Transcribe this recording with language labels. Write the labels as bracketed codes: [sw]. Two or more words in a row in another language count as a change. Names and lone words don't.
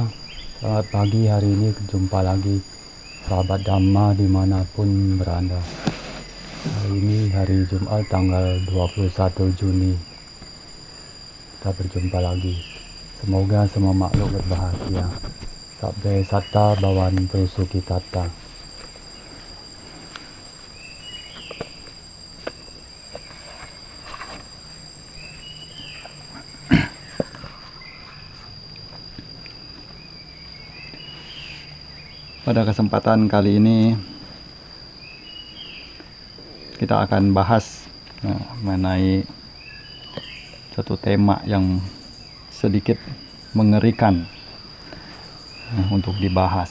[id] Selamat pagi, hari ini jumpa lagi sahabat Dhamma dimanapun berada. Hari ini hari Jumat tanggal 21 Juni. Kita berjumpa lagi. Semoga semua makhluk berbahagia. [pi] Sabde satta bhavantu sukhitata. [id] Pada kesempatan kali ini kita akan bahas mengenai satu tema yang sedikit mengerikan untuk dibahas.